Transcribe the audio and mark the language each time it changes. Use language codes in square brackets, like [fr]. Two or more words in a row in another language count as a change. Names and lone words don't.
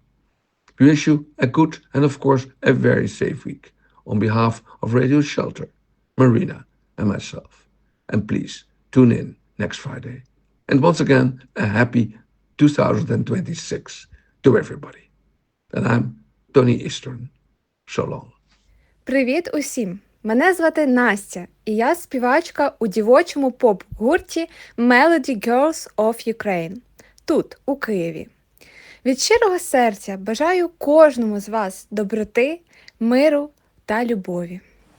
[en] We wish you a good and of course a very safe week on behalf of Radio Shelter, Marina and myself. And please tune in next Friday. And once again, a happy 2026 to everybody. And I'm Tony Eastern. So long. [uk] Привіт усім! Мене звати Настя, і я співачка у дівочому поп-гурті Melody Girls of Ukraine, тут, у Києві. Від щирого серця бажаю кожному з вас доброти, миру та любові.